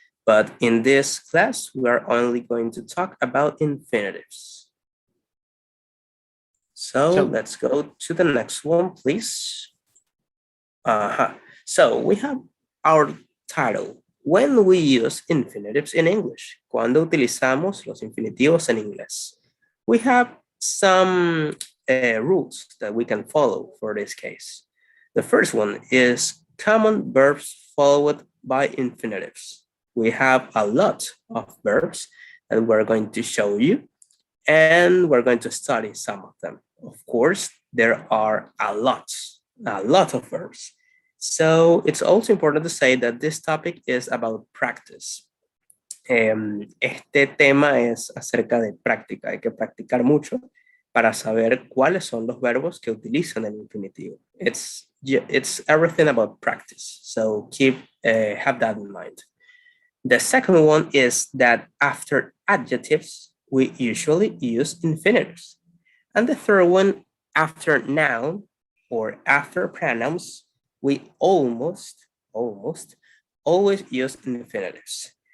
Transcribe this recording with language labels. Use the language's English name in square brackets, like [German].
[English] But in this class, we are only going to talk about infinitives. So let's go to the next one, please. So we have our title. When we use infinitives in English, [Spanish] cuando utilizamos los infinitivos en inglés. [English] We have some rules that we can follow for this case. The first one is common verbs followed by infinitives. We have a lot of verbs that we're going to show you, and we're going to study some of them. Of course, there are a lot of verbs. So it's also important to say that this topic is about practice. [Spanish] Este tema es acerca de práctica. Hay que practicar mucho para saber cuáles son los verbos que utilizan el infinitivo. [English] It's everything about practice. So have that in mind. The second one is that after adjectives, we usually use infinitives. And the third one, after noun or after pronouns, we almost always use infinitives.